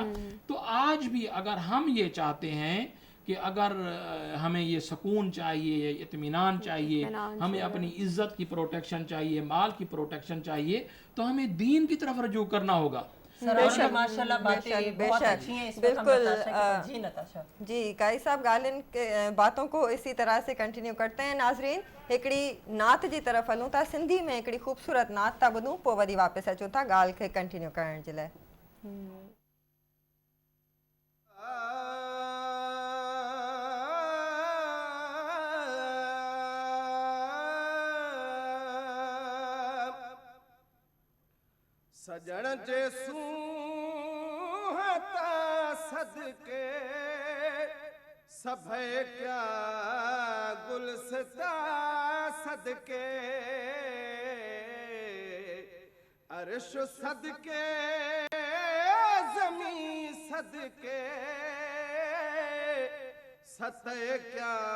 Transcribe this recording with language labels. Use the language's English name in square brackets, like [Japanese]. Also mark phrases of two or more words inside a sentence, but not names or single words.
[Urdu] تو آج بھی اگر ہم یہ چاہتے ہیں کہ اگر ہمیں یہ سکون چاہیے, اطمینان چاہیے, ہمیں اپنی عزت کی پروٹیکشن چاہیے, مال کی پروٹیکشن چاہیے, تو ہمیں دین کی طرف رجوع کرنا ہوگا. ماشاءاللہ باتیں بہت اچھی ہیں. اس وقت ہم نتاشا جی نتاشا جی قاری صاحب ॻाल्हियुनि کے باتوں کو اسی طرح سے کنٹینیو کرتے ہیں. [Sindhi] ناظرین हिकिड़ी नात जी तरफ़ हलूं था, सिंधी में हिकिड़ी ख़ूबसूरत नात था ॿुधूं, पोइ वरी वापसि अचूं था ॻाल्हि खे कंटिन्यू करण जे लाइ. सजण जे सूहता सदके सभे क्या गुलसता सदके अर्श सदके ज़मी सदके सतह क्या